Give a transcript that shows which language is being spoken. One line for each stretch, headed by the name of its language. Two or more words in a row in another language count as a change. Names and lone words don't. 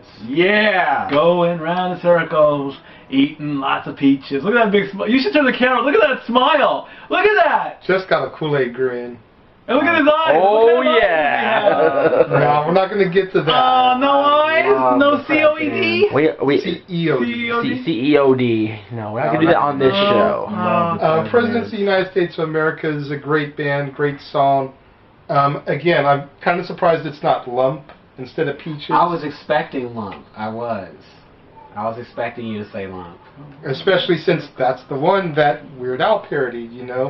English: Yeah! Going round in circles, eating lots of peaches. Look at that big smile. You should turn the camera. Look at that smile. Look at that. Just got a Kool-Aid grin. And look at his eyes. Oh, Look at yeah. No, we're not going to get to that. No eyes? No C-O-E-D? C-E-O-D. C-E-O-D. No, we're not going to do that on this show. Presidents of the United States of America is a great band, great song. Again, I'm kind of surprised it's not Lump instead of Peaches. I was expecting Lump. I was expecting you to say Lump. Especially since that's the one that Weird Al parodied, you know.